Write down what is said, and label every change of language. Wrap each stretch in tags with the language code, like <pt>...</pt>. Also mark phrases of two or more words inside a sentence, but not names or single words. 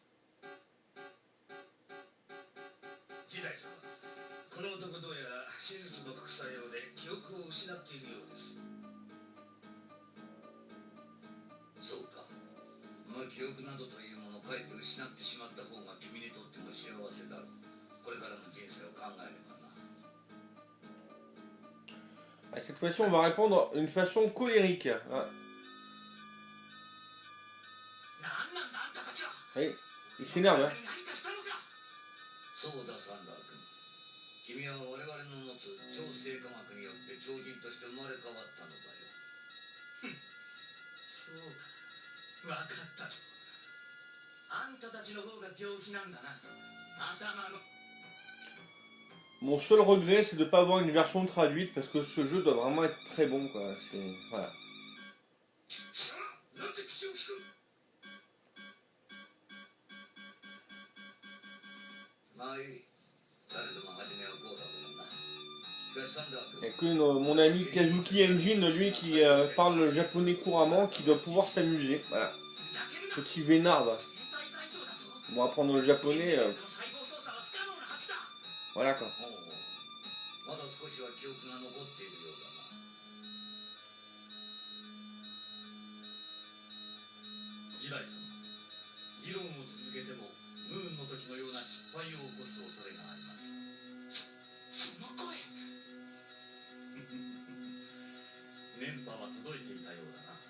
<ja>時代様、この男どうやら手術の副作用で記憶を失っているようです。そうか。記憶などというものをかえって失ってしまった方が君にとっても幸せだろう。これからの人生を考えればな。</ja> <fr>Cette fois-ci, on va répondre d'une façon colérique. Oui, il s'énerve.</fr> <ja>そうだ、サンダー君。君は我々の持つ超生化学によって超人として生まれ変わったのだよ。そうか、分かったぞ。あんたたちの方が病気なんだな。頭の。</ja> <fr>Mon seul regret, c'est de ne pas avoir une version traduite parce que ce jeu doit vraiment être très bon, quoi. Voilà.</fr> <ja>なんて口を聞く。まあいい。誰でも初めはこうだからな。しかしサンダー君。</ja> <fr>Il n'y a que mon ami Kazuki Engine, lui qui parle le japonais couramment, qui doit pouvoir s'amuser. Voilà. Petit vénard, là. Bon, apprendre le japonais. Voilà, quoi.</fr> <ja>まだ少しは記憶が残っているようだな。時代様、議論を続けてもムーンの時のような失敗を起こす恐れがあります。その声電波は届いていたようだな。</ja>